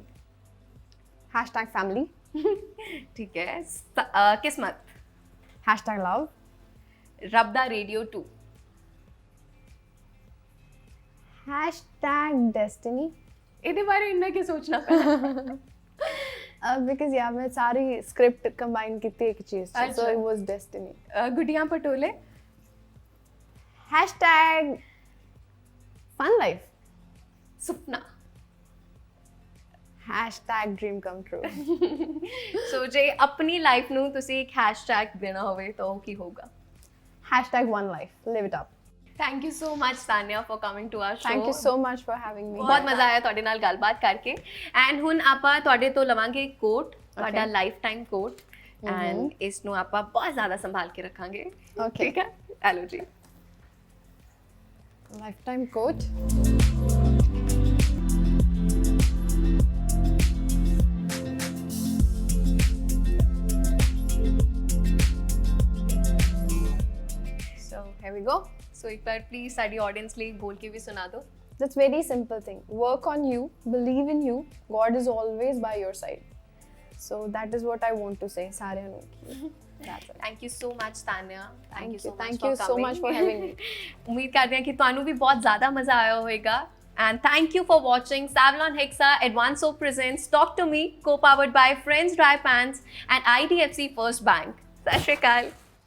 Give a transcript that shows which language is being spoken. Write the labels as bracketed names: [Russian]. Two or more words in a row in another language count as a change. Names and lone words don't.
[English] #family [Punjabi] ਠੀਕ ਹੈ ਕਿਸਮਤ [English] #love [Punjabi] ਰੱਬ ਦਾ ਰੇਡੀਓ 2 [English] #destiny [Punjabi] ਇਹਦੇ ਬਾਰੇ ਇੰਨਾ ਕੀ ਸੋਚਣਾ ਪੈਣਾ [English] because yeah [Hindi] मैं सारी [English] script combine [Hindi] की थी एक चीज से, so अच्छा. [English] it was destiny [Punjabi] ਗੁੱਡੀਆਂ ਪਟੋਲੇ [English] #fun life [Punjabi] ਸੁਪਨਾ [English] #dream come true [Punjabi] ਸੋ ਜੇ ਆਪਣੀ ਲਾਈਫ ਨੂੰ ਤੁਸੀਂ ਇੱਕ ਹੈਸ਼ਟੈਗ ਦੇਣਾ ਹੋਵੇ ਤਾਂ ਉਹ ਕੀ ਹੋਊਗਾ [English] #one life live it up thank you so much Tanya for coming to our show thank you so much for having me [Punjabi] ਬਹੁਤ ਮਜ਼ਾ ਆਇਆ ਤੁਹਾਡੇ ਨਾਲ ਗੱਲਬਾਤ ਕਰਕੇ ਐਂਡ ਹੁਣ ਆਪਾਂ ਤੁਹਾਡੇ ਤੋਂ ਲਵਾਂਗੇ ਕੋਟ ਤੁਹਾਡਾ [English] lifetime quote [Punjabi] ਐਂਡ ਇਸ ਨੂੰ ਆਪਾਂ ਬਹੁਤ ਜ਼ਿਆਦਾ ਸੰਭਾਲ ਕੇ ਰੱਖਾਂਗੇ [English] Okay. [Punjabi] ਠੀਕ ਹੈ ਹੈਲੋ ਜੀ [English] lifetime quote [Punjabi] ਸੋ [English] here we go [Punjabi] ਸੋ ਇੱਕ ਵਾਰ ਪਲੀਜ਼ ਸਾਡੀ ਆਡੀਅנס ਲਈ ਬੋਲ ਕੇ ਵੀ ਸੁਣਾ ਦਿਓ [English] that's very simple thing work on you believe in you god is always by your side so that is what I want to say [Punjabi] ਸਾਰਿਆਂ ਨੂੰ [English] that's it thank you so much Tanya thank you so much for having me [Punjabi] ਉਮੀਦ ਕਰਦੇ ਹਾਂ ਕਿ ਤੁਹਾਨੂੰ ਵੀ ਬਹੁਤ ਜ਼ਿਆਦਾ ਮਜ਼ਾ ਆਇਆ ਹੋਵੇਗਾ [English] and thank you for watching Savlon Hexa Advanced Soap presents Talk to Me co-powered by Friends Dry Pants and IDFC First Bank [Punjabi] ਸਤਿ ਸ਼੍ਰੀ ਅਕਾਲ